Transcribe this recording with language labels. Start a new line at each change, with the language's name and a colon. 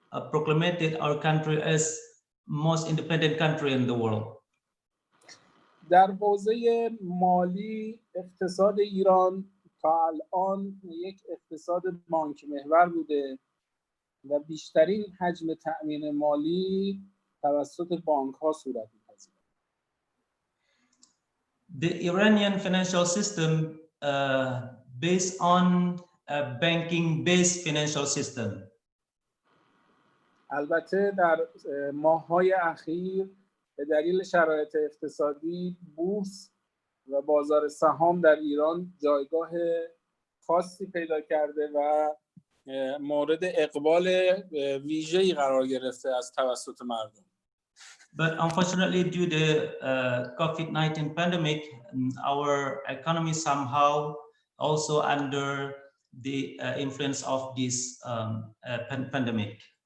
English: proclaimed our country as most independent country in the world.
Persian: در حوزه مالی اقتصاد ایران تا الان یک اقتصاد بانک محور بوده و بیشترین حجم تأمین مالی توسط بانک ها صورت می‌پذیرد.
English: The Iranian financial system based on a banking-based financial system.
Persian: البته در ماه‌های اخیر به دلیل شرایط اقتصادی بورس و بازار سهام در ایران جایگاه خاصی پیدا کرده و مورد اقبال ویژه‌ای قرار گرفته از توسط مردم.
English: But unfortunately, due to the COVID-19 pandemic, our economy somehow also under the influence of this pandemic.